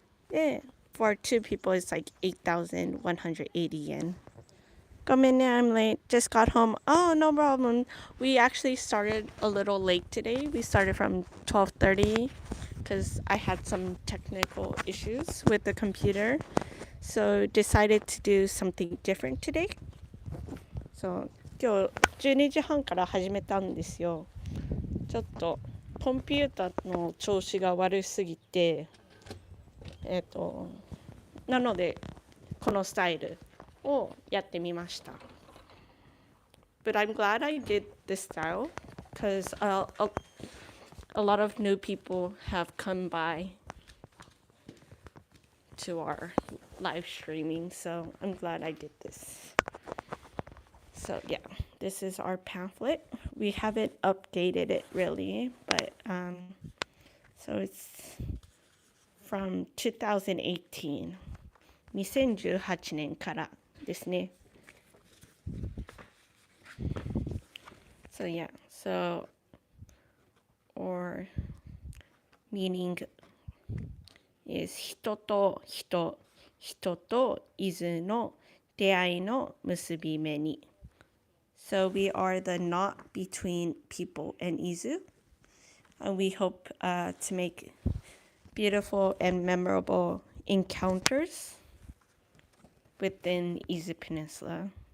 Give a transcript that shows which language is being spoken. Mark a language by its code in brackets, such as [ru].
[en] Yeah, for two people, it's like 8,180 yen. Come in there, I'm late. Just got home. Oh, no problem. We actually started a little late today. We started from 12:30 because I had some technical issues with the computer. So decided to do something different today. [ja] そう今日12時半から始めたんですよ。ちょっとコンピューターの調子が悪すぎてなのでこのスタイルをやってみました。 [en] But I'm glad I did this style because a lot of new people have come by to our live streaming, so I'm glad I did this. So yeah, this is our pamphlet. We haven't updated it really, but so it's from 2018. [ja] 2018年からですね。 So yeah, so or meaning is 人と人、人と伊豆の出会いの結び目に。 [en] So we are the knot between people and Izu, and we hope to make beautiful and memorable encounters within Izu Peninsula.